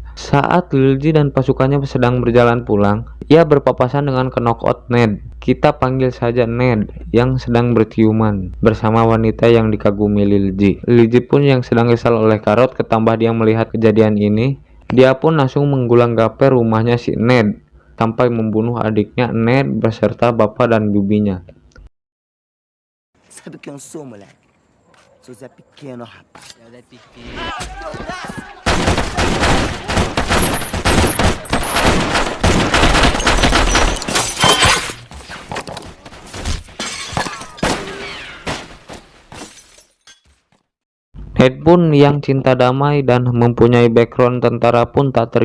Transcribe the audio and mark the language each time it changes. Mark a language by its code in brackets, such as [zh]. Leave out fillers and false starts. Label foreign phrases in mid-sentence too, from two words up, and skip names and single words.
[id] Saat Lil G dan pasukannya sedang berjalan pulang, ia berpapasan dengan knockout Ned, kita panggil saja Ned, yang sedang berciuman bersama wanita yang dikagumi Lil G. Lil G pun yang sedang kesal oleh Karot, ketambah dia melihat kejadian ini, dia pun langsung menggulang gaper rumahnya si Ned sampai membunuh adiknya Ned beserta bapak dan bibinya. [pt] Sabe quem eu sou, moleque? Sou Zé Pequeno, rapaz. Zé Pequeno. [id] Ned pun yang cinta damai dan mempunyai background tentara pun tak